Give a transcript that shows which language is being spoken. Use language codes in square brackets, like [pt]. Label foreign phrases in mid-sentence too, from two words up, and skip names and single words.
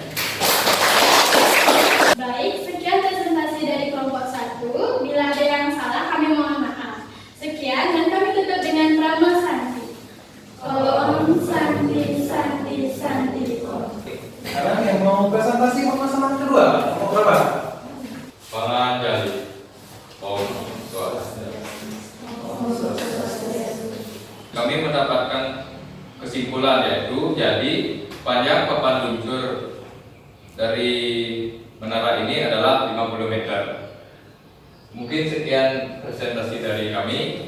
[id] Baik, sekian presentasi dari kelompok 1. Bila ada yang salah, kami mohon maaf. Sekian, dan kami tutup dengan Prama Santi. [sa] Om Santi, Santi, Santi, Om. [id] Sekarang yang mau presentasi permasalahan kedua, kelompok berapa? Penganjali. [ban] Om Swastiastu. [id] Kami mendapatkan kesimpulan yaitu jadi panjang papan luncur dari menara ini adalah 50 meter. Mungkin sekian presentasi dari kami.